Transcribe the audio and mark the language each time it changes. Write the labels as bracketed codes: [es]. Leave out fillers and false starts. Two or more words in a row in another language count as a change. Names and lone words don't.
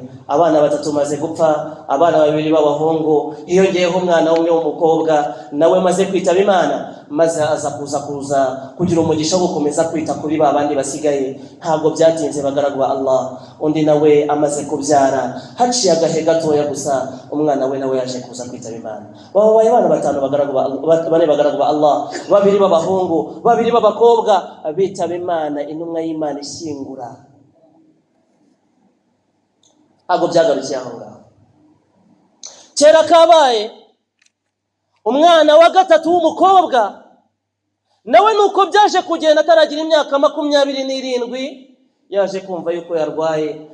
[rw] Abana 3 maze gupfa, abana 2 b'abahungu, hiyongeyeho umwana umwe w'umukobwa nawe maze kwitaba Imana. Maze aza kuza kugira umugisha wo gukomeza kwita kuri ba bandi basigaye. Ntabwo byatinze bagaragu ba Allah, undi nawe amaze kubyara, haciye agahe gatoya gusa umwana we nawe yaje kuza kwitaba Imana. Babaye abana 5 bagaragu ba Allah, 4 bagaragu ba Allah, 2 b'abahungu, 2 b'abakobwa, bitaba Imana. Intumwa y'Imana ishingura. Ntabwo byagarukiye aho ngaho. Kera kabaye umwana wa 3 w'umukobwa, nawe nuko byaje kugenda ataragira imyaka 27, yaje kumva yuko yarwaye.